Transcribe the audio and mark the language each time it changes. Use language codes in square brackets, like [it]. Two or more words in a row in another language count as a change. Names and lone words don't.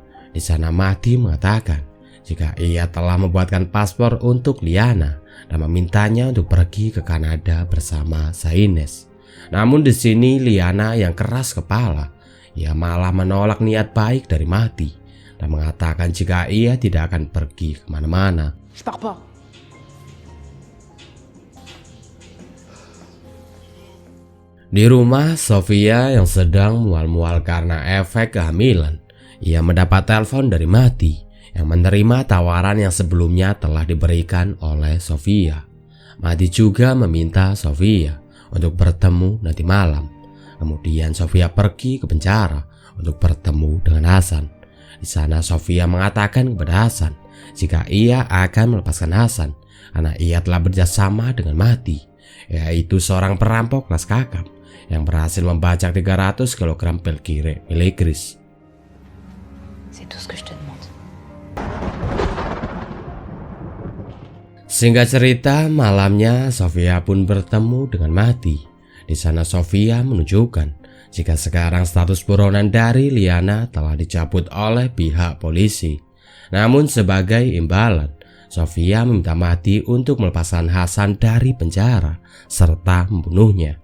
[id] Di sana Mahdi mengatakan jika ia telah membuatkan paspor untuk Liana dan memintanya untuk pergi ke Kanada bersama Saines. Namun di sini Liana yang keras kepala, ia malah menolak niat baik dari Mahdi dan mengatakan jika ia tidak akan pergi kemana-mana. [fr] Je pars pas. [id] Di rumah Sofia yang sedang mual-mual karena efek kehamilan, ia mendapat telepon dari Mahdi yang menerima tawaran yang sebelumnya telah diberikan oleh Sofia. Mahdi juga meminta Sofia untuk bertemu nanti malam Kemudian Sofia pergi ke penjara untuk bertemu dengan Hasan. Di sana Sofia mengatakan kepada Hasan jika ia akan melepaskan Hasan karena ia telah bekerjasama dengan Mahdi, yaitu seorang perampok kelas kakap yang berhasil membajak 300 kg pil kire milik Chris. [fr] C'est tout ce que je te demande. [id] Singkat cerita, malamnya Sofia pun bertemu dengan Mahdi. Di sana Sofia menunjukkan jika sekarang status buronan dari Liana telah dicabut oleh pihak polisi. Namun sebagai imbalan, Sofia meminta Mahdi untuk melepaskan Hasan dari penjara serta membunuhnya.